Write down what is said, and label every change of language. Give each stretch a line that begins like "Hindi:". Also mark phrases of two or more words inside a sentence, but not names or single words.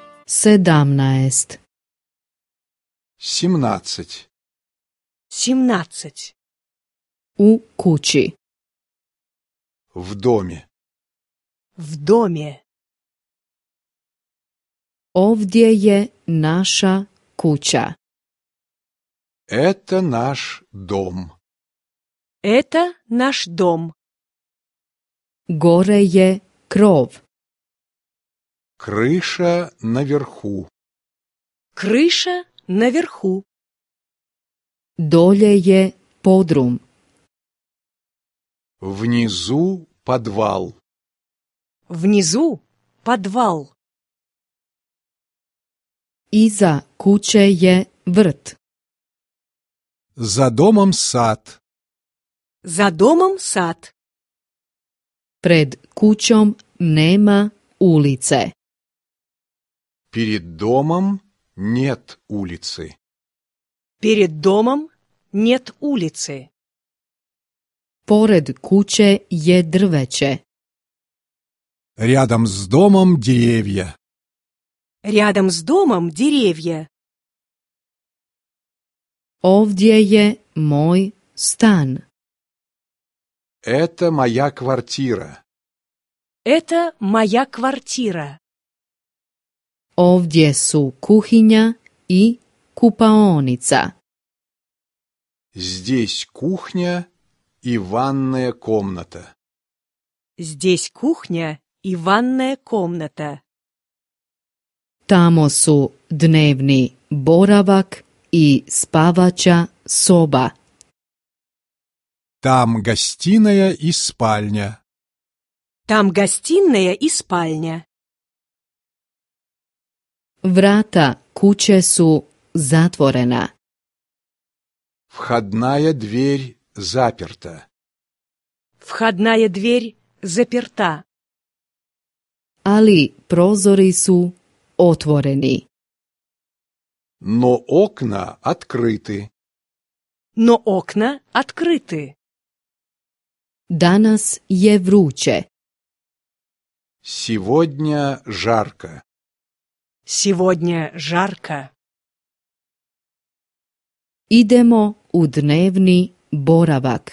Croatian: 17. 17. 17. U kući.
Russian: В доме. В доме.
Croatian: Ovdje je naša kuća.
Russian: Это наш дом. Это наш дом.
Croatian: Gore je krov.
Russian: Крыша наверху. Крыша наверху.
Croatian: Dolje je podrum.
Russian: Внизу подвал. Внизу подвал.
Croatian: Iza kuće je vrt.
Russian: За домом сад. За домом сад.
Croatian: Pred kućom nema ulice.
Russian: Перед домом нет улицы. Перед домом нет улицы.
Croatian: Pored kuće je drveće.
Russian: Рядом с домом деревья. Рядом с домом деревья.
Croatian: Ovdje je moj stan.
Russian: Это моя квартира. Это моя квартира.
Croatian: Ovdje su kuhinja i kupaonica.
Russian: Здесь кухня и ванная комната. Здесь кухня и ванная комната.
Croatian: Tamo su dnevni boravak i spavaća soba.
Russian: Там гостиная и спальня. Там гостиная и спальня.
Croatian: Vrata kuće su zatvorena.
Russian: Входная дверь заперта. Входная дверь заперта.
Croatian: Ali prozori su otvoreni.
Russian: Но окна открыты. Но окна открыты.
Croatian: Danas je vruće.
Russian: Сегодня жарко. Сегодня жарко.
Croatian: Idemo u dnevni boravak.